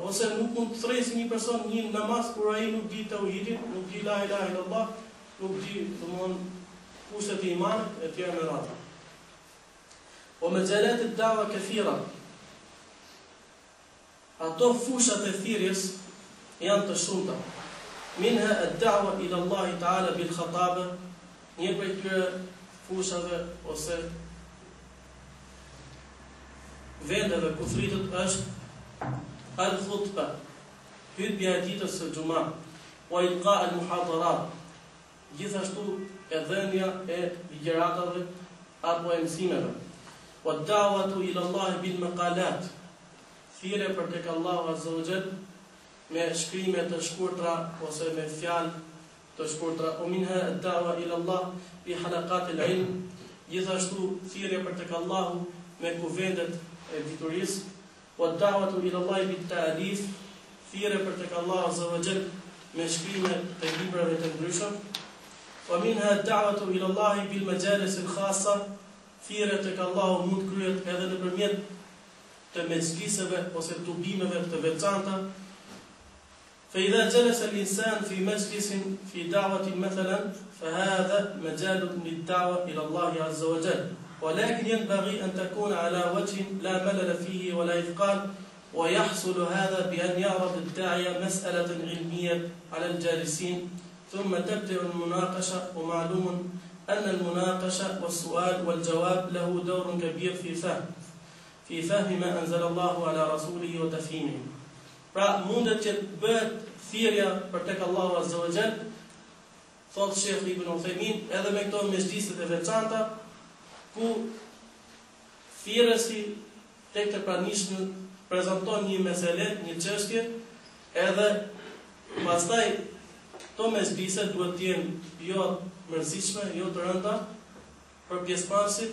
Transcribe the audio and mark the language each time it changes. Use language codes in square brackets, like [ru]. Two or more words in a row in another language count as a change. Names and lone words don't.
[sq] Ose nuk mund të thresi një person një namaz kur ai nuk di tauhidin, nuk di [ar] لا إله إلا الله, [sq] nuk di domthon kushtet e imanit e tjera me radhë. [ar] ومجالات الدعوة كثيرة. [sq] Ato fushat e thirrjes janë të shumta. [ar] منها الدعوة إلى الله تعالى بالخطابة, [sq] një prej këtyre fushave ose vendeve ku thritet është al-khutba, hutbja e ditës së xumë, [ar] وإلقاء المحاضرات, [sq] gjithashtu e dhënia e ligjëratave apo e mësimeve. [ar] والدعوة إلى الله بالمقالات, [sq] thirrje për tek Allahu [ar] عز وجل [sq] me shkrime të shkurtra ose me fjalë të shkurtra. [ar] ومنها الدعوة إلى الله بحلقات العلم, [sq] gjithashtu thirrje për tek Allahu me kuvendet e diturisë. [ar] والدعوة إلى الله بالتأليف, [sq] thirrje për tek Allahu [ar] عز وجل [sq] me shkrime të librave të ndryshëm. [ar] ومنها الدعوة إلى الله بالمجالس الخاصة, [sq] thirrje tek Allahu mund kryhet edhe nëpërmjet të mezhliseve ose tubimeve të veçanta. [ar] فإذا جلس الإنسان في مجلس في دعوة مثلا فهذا مجال للدعوة إلى الله عز وجل، ولكن ينبغي أن تكون على وجه لا ملل فيه ولا إثقال، ويحصل هذا بأن يعرض الداعية مسألة علمية على الجالسين ثم تبدأ المناقشة. ومعلوم أن المناقشة والسؤال والجواب له دور كبير في فهم ما أنزل الله على رسوله وتفهيمه. [sq] Pra mundet që bëhet thirrja për tek Allahu [ar] عز وجل, [sq] thot Sheikh Ibn Uthaymin, edhe me këto mezhliset e veçanta, ku thirrësi tek të pranishmët prezanton një mesele, një çështje, edhe pastaj to mes bisedë duhet të jenë jo mërzitshme, jo të rënda për pjesëmarrësit.